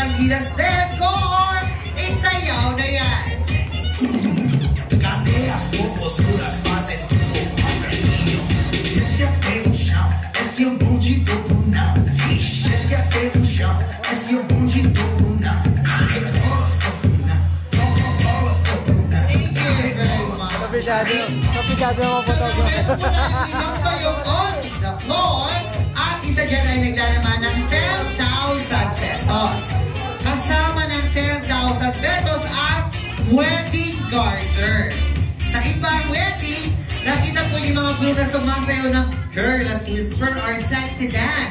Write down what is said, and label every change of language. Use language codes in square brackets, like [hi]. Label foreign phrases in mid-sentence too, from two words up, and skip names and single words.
[tl] Gilas din. Kung isayaw na yan. [pt] Cadeas, posturas fazem tudo ao caminho. Esse é o chão, esse é o bonde do Brunão. Esse é o chão, esse é o bonde do Brunão. [tl] Kapigado yung mga photographer. Ilang kayo [en] on the floor [tl] at isa dyan ay naglalaman ng 10,000 pesos. Kasama ng 10,000 pesos ang [en] wedding garter. [tl] Sa ibang wedding, nakita po yung mga group na sumasayaw ng Girls Whisper or Sexy Dance.